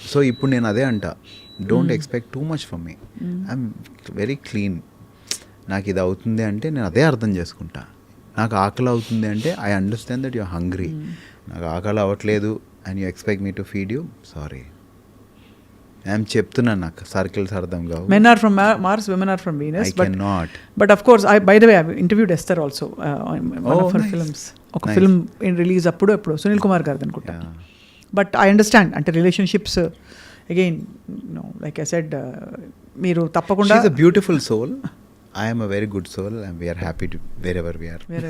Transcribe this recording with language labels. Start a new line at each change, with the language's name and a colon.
Telugu: So ఇప్పుడు నేను అదే అంట,
English: Don't expect too much from me. I'm very clean.
Telugu: నాకు ఇది అవుతుంది అంటే నేను అదే అర్థం చేసుకుంటా. నాకు ఆకలి అవుతుంది అంటే
English: I understand that you are hungry.
Telugu: నాకు ఆకలి అవ్వట్లేదు
English: And you expect me to feed you, sorry.
Telugu: I'm చెప్తున్నాను, నాకు సర్కిల్స్ అర్థం కావు.
English: Men are from Mars, women are from Venus. I cannot. But of course, by the way, I interviewed Esther also in one of her nice. films. ఒక Nice.
Telugu: Film release ఎప్పుడు సునీల్ కుమార్ గారిది అనుకుంటా.
English: but I understand
Telugu: అంటే
English: relationships again like I said
Telugu: మీరు తప్పకుండా
English: She's a beautiful soul. I am a very good soul and we are happy to wherever we are.